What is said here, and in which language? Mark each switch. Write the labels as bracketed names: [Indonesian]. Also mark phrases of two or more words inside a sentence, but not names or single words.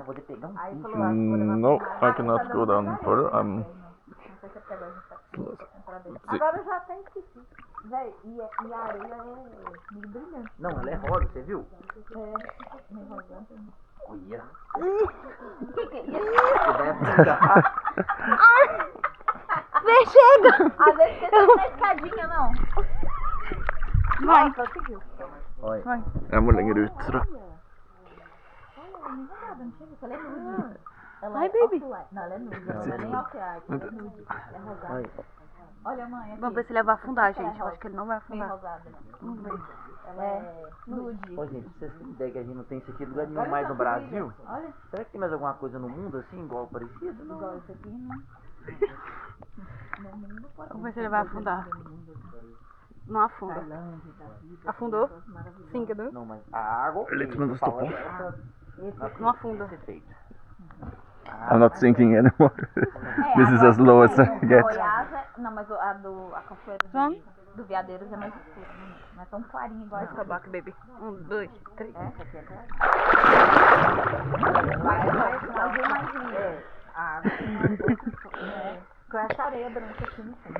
[Portuguese] Vou pegar um [English] no, I cannot go down further. [Portuguese] Agora já tem que. Véi, e a areia é muito brilhante. Não, ela é rosa, você viu? Olha. Você vai afundar. Vem, chega! Às vezes você não tá escadinha, não. Vai. Olha. [Swedish] Jag må längre ut tror jag. [Portuguese] Vai, baby. Não, ela é nude. Ela é nem off-eye. Ela é nude. É rosada. Olha. Olha, mãe. Aqui. Vamos ver se ele vai afundar, gente. Eu acho que ele não vai Bem afundar. rosada. Vamos ver. Ela é nude. Ô, gente, vocês têm ideia que a gente não tem isso aqui em lugar nenhum mais no Brasil? Olha. Será que tem mais alguma coisa no mundo assim, igual parecido? Não. Igual isso aqui, não. Vamos ver se ele vai afundar. Não afunda. Afundou? Sim, cadê? Não, mas a água. [Swedish] Lite men stoppar. [Portuguese] Não afunda. [English] I'm not sinking anymore. This is as low as I get. [Portuguese] Goiás é. Não, mas a cachoeira. Vamos? do Veadeiros é mais escuro, não é tão clarinho igual esse tabaco, baby. 1, 2, 3. Essa aqui é clara. Vai azul mais lindo. A água com essa areia branca aqui no fundo.